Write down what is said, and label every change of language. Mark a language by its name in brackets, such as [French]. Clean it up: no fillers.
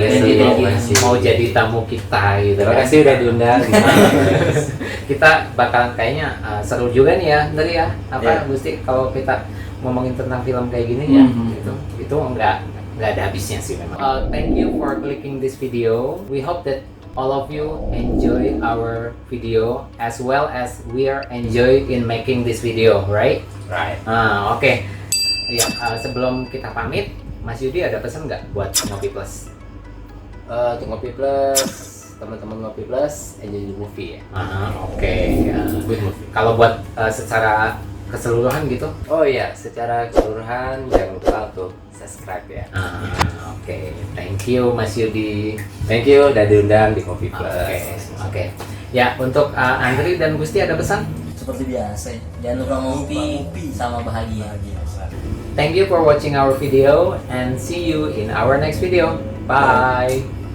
[Indonesian] Terima kasih. mau jadi tamu kita gitu. Terima kan. kasih udah diundang. Kita bakalan kayaknya seru juga nih ya, Ndri ya. Apa Iya. Gusti kalau kita ngomongin tentang film kayak gini ya, Mhm. itu nggak ada habisnya sih memang. [English] Thank you for clicking this video. We hope that all of you enjoy our video as well as we are enjoy in making this video, right? Right. [Indonesian] Oke. Ya, sebelum kita pamit, Mas Yudi ada pesan nggak buat Ngopi Plus? Untuk Ngopi Plus, teman-teman Ngopi Plus, [English] enjoy the movie [Indonesian] ya. Oke. Ya. [English] Good movie. [Indonesian] Kalau buat secara keseluruhan gitu? Oh iya, secara keseluruhan jangan lupa untuk subscribe ya. [English] Oke. Thank you Mas Yudi. Thank you [Indonesian] udah diundang di Ngopi Plus. Oke. Ya, untuk Andri dan Gusti ada pesan? seperti biasa ya. Jangan lupa ngopi sama bahagia. [English] Thank you for watching our video and see you in our next video. Bye.